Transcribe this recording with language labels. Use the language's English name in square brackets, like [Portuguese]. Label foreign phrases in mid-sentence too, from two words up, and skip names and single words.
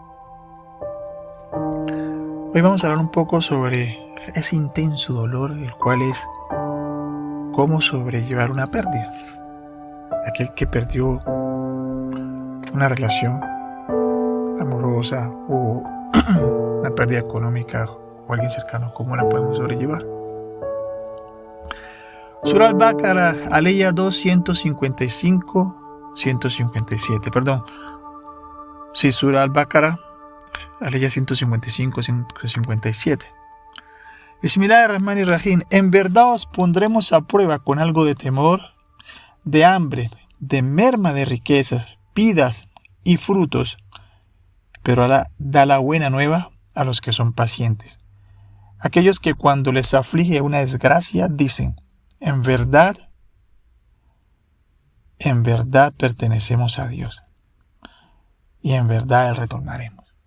[Spanish] Hoy vamos a hablar un poco sobre ese intenso dolor, el cual es cómo sobrellevar una pérdida. Aquel que perdió una relación amorosa o una pérdida económica o alguien cercano, ¿cómo la podemos sobrellevar? Surah Al-Baqarah, Aleya 2, 157. Sí, Surah Al-Baqarah, Aleya 155, 157. [Arabic] Bismillahirrahmanirrahim. [Spanish] En verdad os pondremos a prueba con algo de temor, de hambre, de merma de riquezas, vidas y frutos. Pero da la buena nueva a los que son pacientes. Aquellos que cuando les aflige una desgracia dicen: en verdad pertenecemos a Dios y en verdad Él retornaremos.